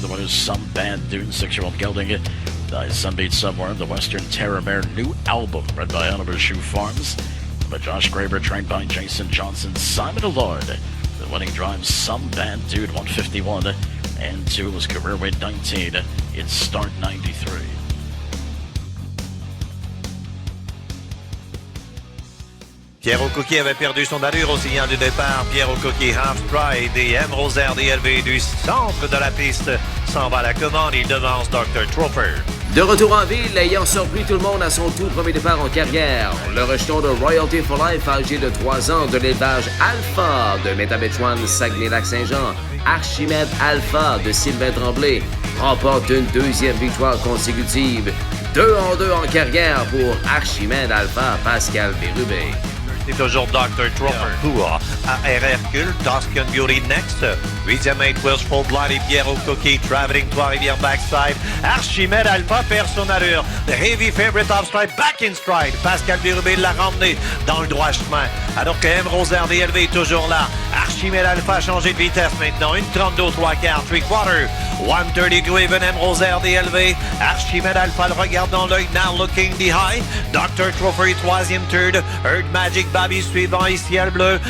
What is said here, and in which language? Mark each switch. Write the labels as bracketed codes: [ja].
[en] The winner's Some Bad Dude, 6-year-old gelding. Sunbeat Somewhere, the Western Terra Mare new album, read by Oliver Shoe Farms. By Josh Graber, trained by Jason Johnson, Simon Allard. The winning drive, Some Bad Dude, 151-2 was career weight 19 in start 93. [fr] Pierre O'Coquet avait perdu son allure au signal du départ. Pierre O'Coquet, Half Stride et M. Rosaire DLV du centre de la piste s'en va à la commande. Il devance Dr. Trooper. De retour en ville, ayant surpris tout le monde à son tout premier départ en carrière, le rejeton de Royalty for Life, âgé de 3 ans, de l'élevage Alpha de Métabetchouan, Saguenay-Lac-Saint-Jean, Archimède Alpha de Sylvain Tremblay, remporte une deuxième victoire consécutive. 2-2 en carrière pour Archimède Alpha, Pascal Bérubé. C'est toujours Dr. Trooper pour AR Hercule, Toscan Beauty next. 8e 8 Wishful Blind et Pierre O'Coquet, Traveling Trois-Rivières backside. Archimède Alpha perd son allure. [en] The heavy favorite off stride, back in stride. [fr] Pascal Bérubé l'a ramené dans le droit chemin. Alors que M. Rosaire DLV est toujours là. Archimède Alpha a changé de vitesse maintenant. 1.32 3/4, 3/4. 130 Graven, M. Rosaire DLV. Archimède Alpha le regarde dans l'œil. [en] Now looking behind. [fr] Dr. Trooper, 3e third. Earth Magic Baby suivant et Ciel Bleu.